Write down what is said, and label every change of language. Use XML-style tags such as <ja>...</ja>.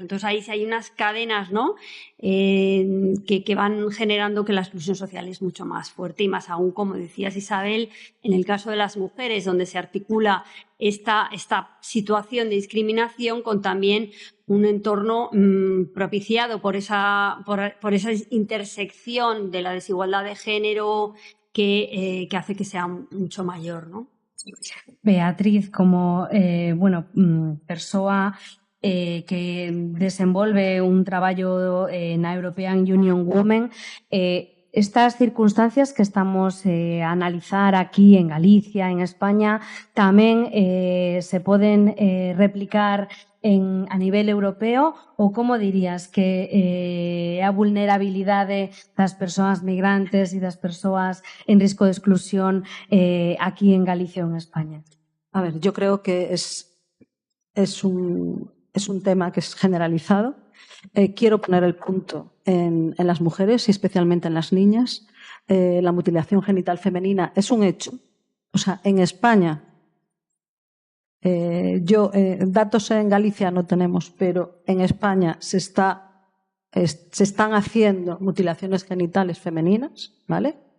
<es>Entonces ahí sí hay unas cadenas, ¿no?, que van generando que la exclusión social es mucho más fuerte y más aún, como decías, Isabel, en el caso de las mujeres, donde se articula esta situación de discriminación con también un entorno propiciado por esa intersección de la desigualdad de género que hace que sea mucho mayor, ¿no?</es> <gl>Beatriz, como persoa que desenvolve un traballo na European Union Women, estas circunstancias que estamos a analizar aquí en Galicia, en España, tamén se poden replicar a nivel europeo, ou como dirías que a vulnerabilidade das persoas migrantes e das persoas en risco de exclusión aquí en Galicia ou en España?</gl> <es>A ver, yo creo que es un tema que es generalizado. Quiero poner el punto en las mujeres y especialmente en las niñas. La mutilación genital femenina es un hecho. O sea, en España, datos en Galicia no tenemos, pero en España se están haciendo mutilaciones genitales femeninas, ¿vale?</es>